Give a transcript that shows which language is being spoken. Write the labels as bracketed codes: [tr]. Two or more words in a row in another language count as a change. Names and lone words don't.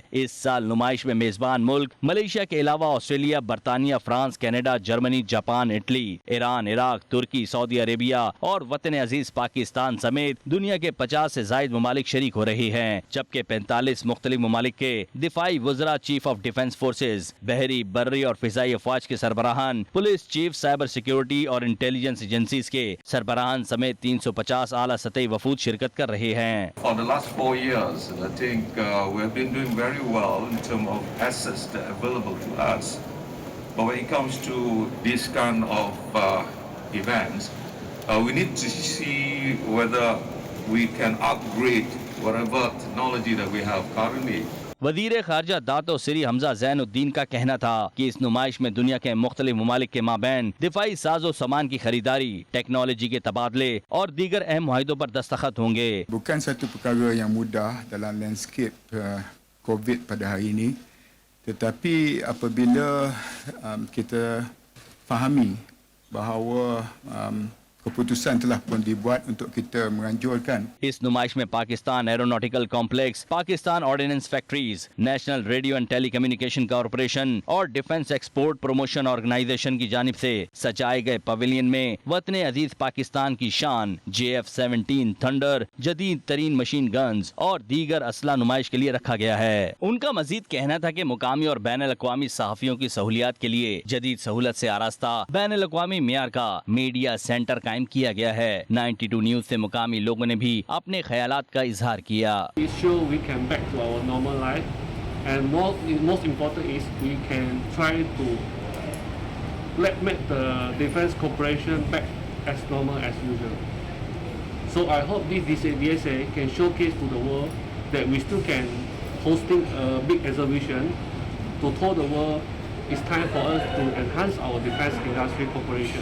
[ur] اس سال نمائش میں میزبان ملک ملائیشیا کے علاوہ آسٹریلیا، برطانیہ، فرانس، کینیڈا، جرمنی، جاپان، اٹلی، ایران، عراق، ترکی، سعودی عریبیہ اور وطن عزیز پاکستان سمیت دنیا کے 50 سے زائد ممالک شریک ہو رہے ہیں، جبکہ 45 مختلف ممالک کے دفاعی وزرا, [en] Chief of Defence Forces, [ur] بحری، بری اور فضائی افواج کے سربراہان, [en] police chief, cyber security [ur] اور [en] intelligence agencies [ur] کے سربراہان سمیت 350 اعلیٰ سطحی وفود شرکت کر رہے ہیں. [en] For the last 4 years, I think we have been doing very well in terms of assets that are available to us. But when it comes to this kind of events, we need to see whether we can upgrade whatever technology that we have currently. [ur] وزیر خارجہ داتو سری حمزہ زین الدین کا کہنا تھا کہ اس نمائش میں دنیا کے مختلف ممالک کے مابین دفاعی ساز و سامان کی خریداری، ٹیکنالوجی کے تبادلے اور دیگر اہم معاہدوں پر دستخط ہوں گے. [ms] Bukan satu perkara yang mudah dalam landscape COVID pada hari ini, tetapi apabila kita fahami bahawa keputusan telah pun dibuat untuk kita menganjurkan [ur] اس نمائش میں پاکستان ایروناٹیکل کمپلیکس، پاکستان آرڈیننس فیکٹریز، نیشنل ریڈیو اینڈ ٹیلی کمیونیکیشن کارپوریشن اور ڈیفنس ایکسپورٹ پروموشن آرگنائزیشن کی جانب سے سجائے گئے پویلین میں وطن عزیز پاکستان کی شان JF-17 تھنڈر، جدید ترین [en] machine guns [ur] اور دیگر اسلحہ نمائش کے لیے رکھا گیا ہے. ان کا مزید کہنا تھا کہ مقامی اور بین الاقوامی صحافیوں کی سہولیات کے لیے جدید سہولت سے آراستہ بین الاقوامی معیار کا [en] media centre [ur] قائم کیا گیا ہے. 92 نیوز سے مقامی لوگوں نے بھی اپنے خیالات کا اظہار کیا. [en] And most important is we can try to make the defense cooperation back as normal as usual. So I hope this DSA can showcase to the world that we still can hosting a big exhibition to tell the world it's time for us to enhance our defense industry cooperation.